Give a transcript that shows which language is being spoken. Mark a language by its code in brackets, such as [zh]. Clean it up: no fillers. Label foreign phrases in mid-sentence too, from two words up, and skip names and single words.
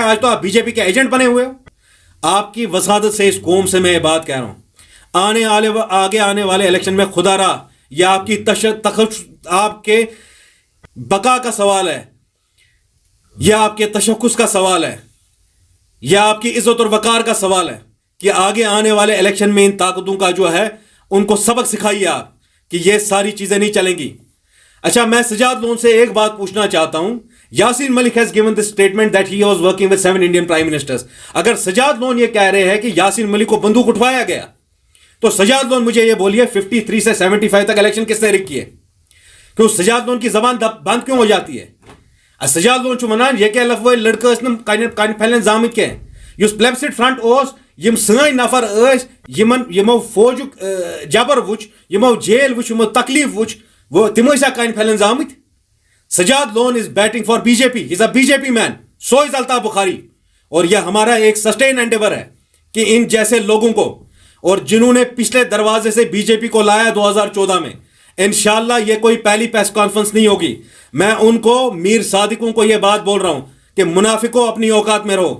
[ur] آج تو آپ بی جے پی کے ایجنٹ بنے ہوئے ہو۔ آپ کی وسادت سے اس قوم سے میں یہ بات کہہ رہا ہوں، آگے آنے والے الیکشن میں خدا را یہ آپ کی آپ کے بقا کا سوال ہے، یہ آپ کے تشخص کا سوال ہے، یہ آپ کی عزت اور وقار کا سوال ہے کہ آگے آنے والے الیکشن میں ان طاقتوں کا جو ہے ان کو سبق سکھائیے آپ کہ یہ ساری چیزیں نہیں چلیں گی۔ اچھا، میں سجاد لون سے ایک بات پوچھنا چاہتا ہوں، [en] Yasin Malik has given this statement that he was working with 7 Indian Prime Ministers. [ur] اگر سجاد لون یہ کہہ رہے ہیں کہ یاسین ملک کو بندوق اٹھوایا گیا، تو سجاد لون مجھے یہ بولیے 53 سے 75 تک الیکشن کس نے رک کیے؟ کہ اس سجاد لون کی زبان بند کیوں ہو جاتی ہے؟ [ks] سجاد لون چھمنان یہ کہ لفظ لڑکے کن پھیلن زامت کی اس پلیبسٹ فرنٹ اس یم سن نفر یمو فوجک جبر وچ، یمو جیل وچ، یمو تکلیف وچ، وہ تم کن پھیلن زامت؟ [en] Sajad Lone is batting for BJP, is a BJP man, so is Altaf Bukhari. [ur] اور یہ ہمارا ایک [en] sustained endeavour [ur] ہے کہ ان جیسے لوگوں کو, اور جنہوں نے پچھلے دروازے سے بی جے پی کو لایا 2014 میں, انشاءاللہ یہ کوئی پہلی پریس کانفرنس نہیں ہوگی. میں ان کو, میر صادقوں کو یہ بات بول رہا ہوں کہ منافقوں اپنی اوقات میں رہو.